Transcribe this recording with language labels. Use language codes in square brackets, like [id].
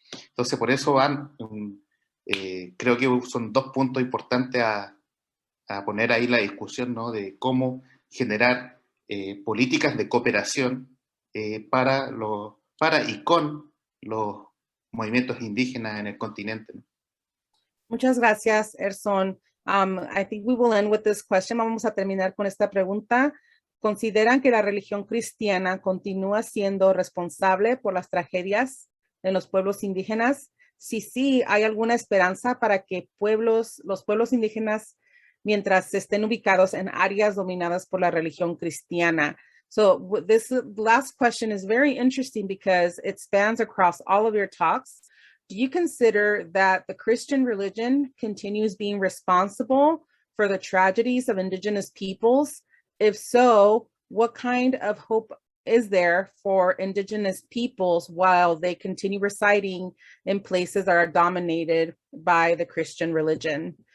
[es] Entonces, por eso creo que son dos puntos importantes a poner ahí la discusión, ¿no? De cómo generar políticas de cooperación para y con los movimientos indígenas en el continente, ¿no? Muchas gracias, Herson. [en] I think we will end with this question. [es] Vamos a terminar con esta pregunta. ¿Consideran que la religión cristiana continúa siendo responsable por las tragedias en los pueblos indígenas? Sí, ¿hay alguna esperanza para que los pueblos indígenas, mientras estén ubicados en áreas dominadas por la religión cristiana? [en] So this last question is very interesting because it spans across all of your talks. do you consider that the Christian religion continues being responsible for the tragedies of Indigenous peoples? If so, what kind of hope is there for Indigenous peoples while they continue residing in places that are dominated by the Christian religion?